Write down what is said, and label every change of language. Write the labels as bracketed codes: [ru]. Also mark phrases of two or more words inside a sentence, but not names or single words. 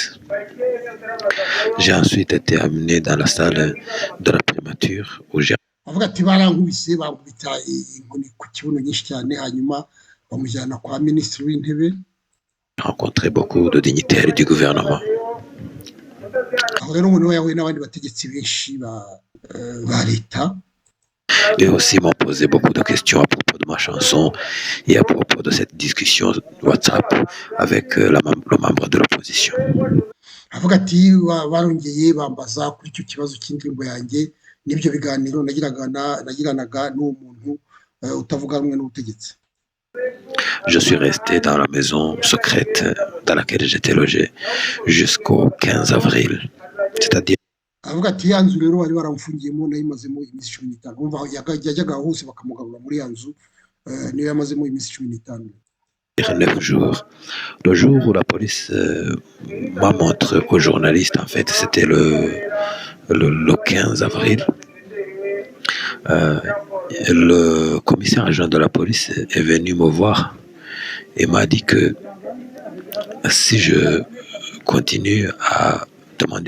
[fr] J'ai ensuite été amené dans la salle de la primature où j'ai rencontré beaucoup de dignitaires du gouvernement. Et aussi m'ont posé beaucoup de questions à propos de ma chanson et à propos de cette discussion WhatsApp avec le membre de l'opposition. [rw] avuga ati barongeye bambaza kuri icyo kibazo cy'indirimbo yanjye n'ibyo biganiro nagiranaga n'uwo muntu utavuga rumwe n'ubutegetsi. [fr] Je suis resté dans la maison secrète dans laquelle j'étais logé jusqu'au 15 avril, c'est-à-dire [rw] avuga ati ya nzu rero bari baramufungiyemo nayimazemo iminsi 15 umva yajyaga hose bakamugarura muri ya nzu niyo yamazemo iminsi 15. [fr] 9 jours. Le jour où la police m'a montré aux journalistes, en fait, c'était le 15 avril. Le commissaire adjoint de la police est venu me voir et m'a dit que si je continue à demander